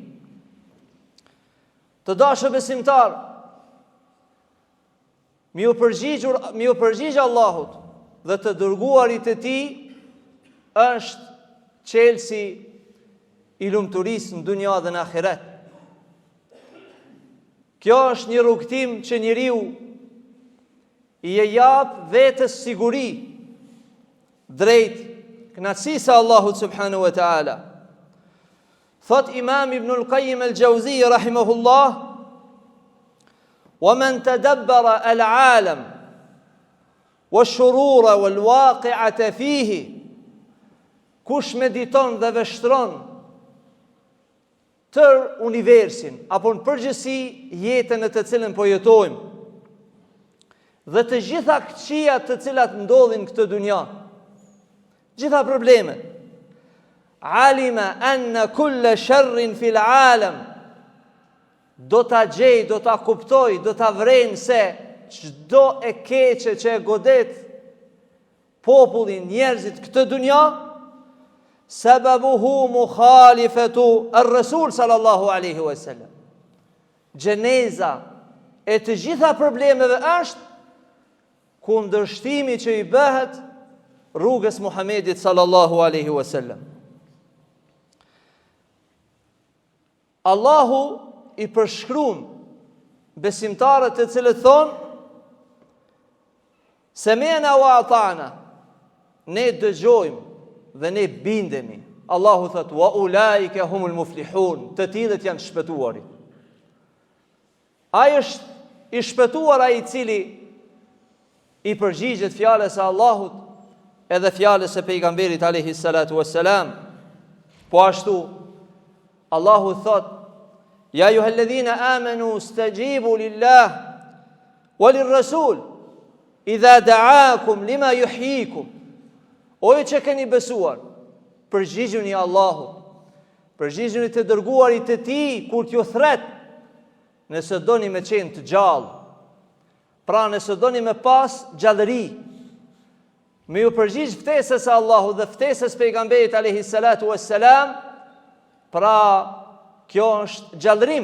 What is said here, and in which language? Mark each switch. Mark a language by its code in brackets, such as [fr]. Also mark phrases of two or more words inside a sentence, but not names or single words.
[sq] Të dashur besimtar, mi u përgjigj Allahut dhe të dërguarit e Tij është çelësi i lumturisë në dunja dhe në ahiret. Kjo është një rrugtim që njeriu i jap vetes siguri drejt kënaqësisë së Allahut [ar] سبحانه وتعالى. [sq] Thot Imam Ibn al-Qayyim al-Jawziyyi rahimahullah: [ar] ومن تدبر العالم والشرور والواقعة فيه, [sq] kush mediton dhe vështron tër universin apo në përgjithësi jetën në të cilën po jetojmë dhe të gjitha këqijat të cilat ndodhin këtë dunja, gjitha problemet, [ar] علم أن كل شر في العالم, [sq] do ta gjej, do ta kuptoj, do ta vren se çdo e keqe që e godet popullin, njerëzit këtë dunja, [ar] سببه مخالفة الرسول صلى الله عليه وسلم. [sq] Gjeneza e të gjitha problemeve është kundërshtimi që i bëhet rrugës Muhamedit [ar] صلى الله عليه وسلم. [sq] Allahu i përshkruan besimtarët të cilët thonë [ar] سمعنا وأطعنا, [sq] ne dëgjojmë dhe ne bindemi. Allahu thot [ar] وأولئك هم المفلحون, [sq] të tillët janë shpëtuarit. Ai është i shpëtuar ai i cili i përgjigjet fjalës së Allahut edhe fjalës së pejgamberit [ar] عليه الصلاة والسلام. [sq] Po ashtu Allahu thot: [ar] يا أيها الذين آمنوا استجيبوا لله وللرسول إذا دعاكم لما يحييكم. [sq] O ju që keni besuar, përgjigjuni Allahut, përgjigjuni të dërguarit të Tij kur t'ju thret, nëse doni me qenë të gjallë, pra nëse doni me pas gjallëri, me ju përgjigj ftesës së Allahut dhe ftesës pejgamberit [ar] عليه الصلاة والسلام, [sq] pra kjo është gjallërim.